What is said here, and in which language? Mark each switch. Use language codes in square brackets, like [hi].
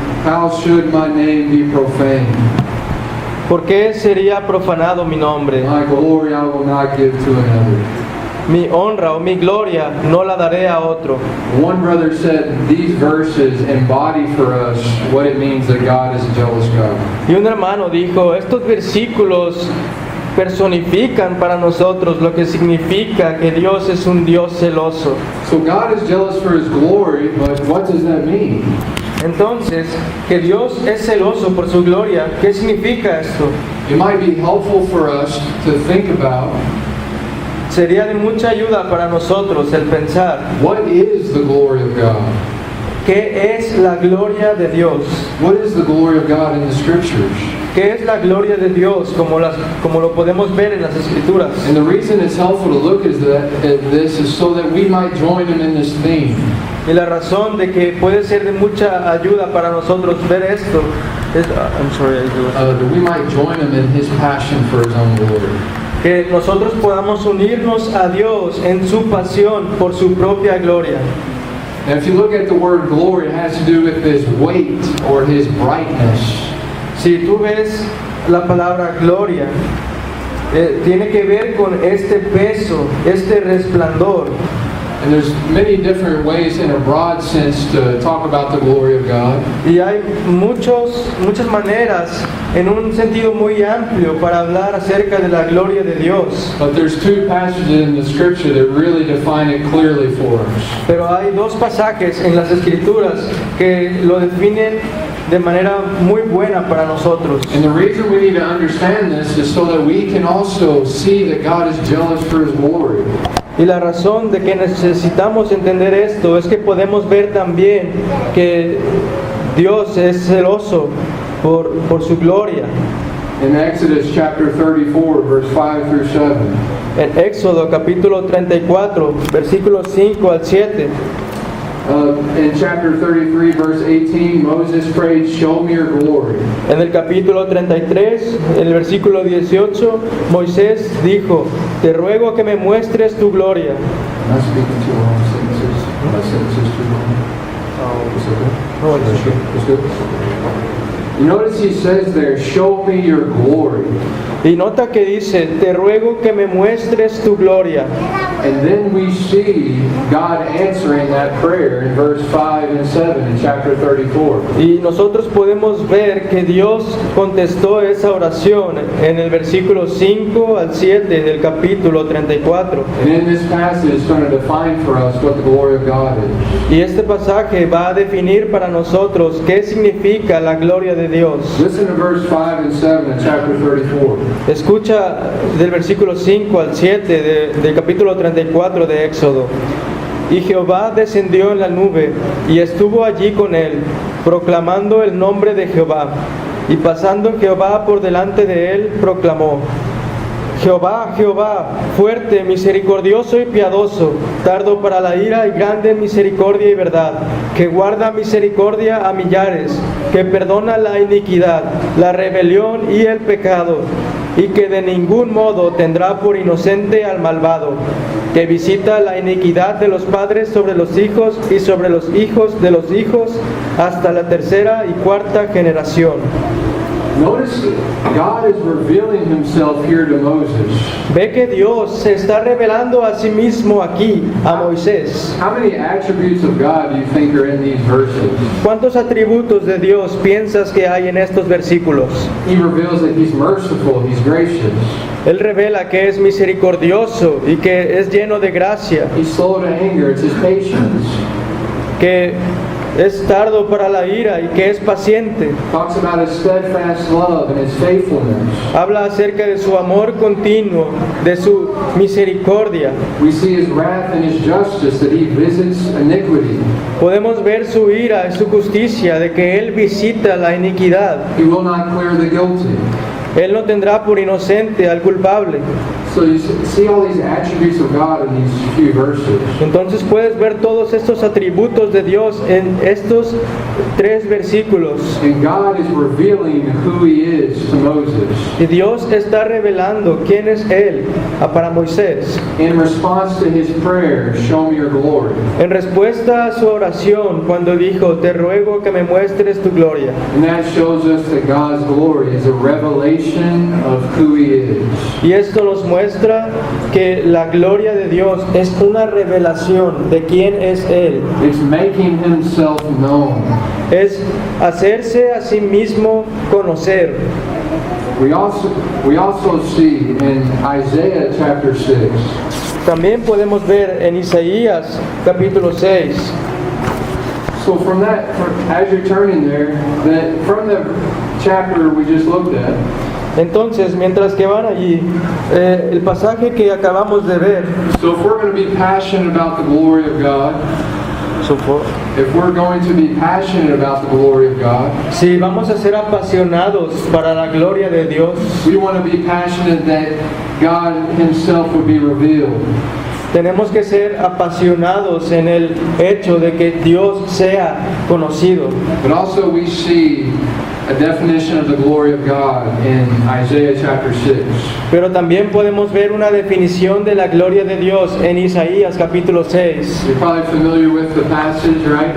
[en] How should my name be profaned? [es] ¿Por qué sería profanado mi nombre? [en] My glory I will not give to another. [es] Mi honra o mi gloria no la daré a otro. [en] One brother said these verses embody for us what it means that God is a jealous God. [es] Y un hermano dijo: estos versículos personifican para nosotros lo que significa que Dios es un Dios celoso. [en] So God is jealous for His glory, but what does that mean? [es] Entonces, que Dios es celoso por su gloria, ¿qué significa esto? [en] It might be helpful for us to think about [es] Sería de mucha ayuda para nosotros el pensar: [en] what is the glory of God? [es] ¿qué es la gloria de Dios? [en] What is the glory of God in the Scriptures? [es] ¿Qué es la gloria de Dios como lo podemos ver en las Escrituras? [en] And the reason it's helpful to look at this is so that we might join Him in this theme. [es] Y la razón de que puede ser de mucha ayuda para nosotros ver esto es, [en] That we might join Him in His passion for His own glory. [es] que nosotros podamos unirnos a Dios en su pasión por su propia gloria. [en] And if you look at the word glory, it has to do with His weight or His brightness. [es] Si tú ves la palabra gloria, tiene que ver con este peso, este resplandor. [en] And there's many different ways in a broad sense to talk about the glory of God. [es] Y hay muchas maneras en un sentido muy amplio para hablar acerca de la gloria de Dios. [en] But there's two passages in the Scripture that really define it clearly for us. [es] Pero hay dos pasajes en las Escrituras que lo definen de manera muy buena para nosotros. [en] And the reason we need to understand this is so that we can also see that God is jealous for His glory. [es] Y la razón de que necesitamos entender esto es que podemos ver también que Dios es celoso por su gloria. [en] In Exodus chapter 34, verse 5 through 7. [es] En Éxodo capítulo 34, versículos 5 al 7. [en] In chapter 33, verse 18, Moses prayed, "Show me your glory." [es] En el capítulo 33, en el versículo 18, Moisés dijo: Te ruego que me muestres tu gloria. [en] Am I speaking too long? Sentences? My sentences too long? Is it good? No, it's okay. It's good? You notice he says there, "Show me your glory." [es] Y nota que dice: Te ruego que me muestres tu gloria. [en] And then we see God answering that prayer in verse 5 and 7 in chapter 34. [es] Y nosotros podemos ver que Dios contestó esa oración en el versículo 5 al 7 del capítulo 34. [en] And in this passage, it's going to define for us what the glory of God is. [es] Y este pasaje va a definir para nosotros qué significa la gloria de Dios. [en] Listen to verse 5 and 7 in chapter 34. [es] Escucha del versículo 5 al 7 del capítulo 34 de Éxodo. Y Jehová descendió en la nube y estuvo allí con él, proclamando el nombre de Jehová. Y pasando Jehová por delante de él, proclamó: Jehová, Jehová, fuerte, misericordioso y piadoso, tardo para la ira y grande en misericordia y verdad, que guarda misericordia a millares, que perdona la iniquidad, la rebelión y el pecado, y que de ningún modo tendrá por inocente al malvado, que visita la iniquidad de los padres sobre los hijos y sobre los hijos de los hijos hasta la tercera y cuarta generación. [en] Notice God is revealing himself here to Moses. [es] Ve que Dios se está revelando a sí mismo aquí, a Moisés. [en] How many attributes of God do you think are in these verses? [es] ¿Cuántos atributos de Dios piensas que hay en estos versículos? [en] He reveals that he's merciful, he's gracious, [es] Él revela que es misericordioso y que es lleno de gracia, [en] he's slow to anger, it's his patience. [es] que es tardo para la ira y que es paciente. [en] Talks about his steadfast love and his faithfulness. [es] Habla acerca de su amor continuo, de su misericordia. [en] We see his wrath and his justice, that he visits iniquity. [es] Podemos ver su ira y su justicia, de que Él visita la iniquidad. [en] He will not clear the guilty. [es] Él no tendrá por inocente al culpable. [en] So you see all these attributes of God in these few verses. [es] Entonces puedes ver todos estos atributos de Dios en estos 3 versículos. [en] And God is revealing who he is to Moses. [es] Y Dios está revelando quién es Él para Moisés. [en] In response to his prayer, show me your glory. [es] En respuesta a su oración, cuando dijo, te ruego que me muestres tu gloria. [en] And that shows us that God's glory is a revelation of who he is. [es] Y esto nos muestra que la gloria de Dios es una revelación de quién es Él. [en] It's making himself known. [es] Es hacerse a sí mismo conocer. [en] We also see in Isaiah chapter 6 [es] También podemos ver en Isaías capítulo 6. [en] So as you're turning there, that from the chapter we just looked at, [es] Entonces, mientras que van allí, el pasaje que acabamos de ver, [en] so if we're going to be passionate about the glory of God, if we're going to be passionate about the glory of God, [es] si vamos a ser apasionados para la gloria de Dios, [en] we want to be passionate that God himself would be revealed. [es] tenemos que ser apasionados en el hecho de que Dios sea conocido. [en] But also we see a definition of the glory of God in Isaiah chapter 6. [es] Pero también podemos ver una definición de la gloria de Dios en Isaías capítulo 6. [en] You're probably familiar with the passage, right?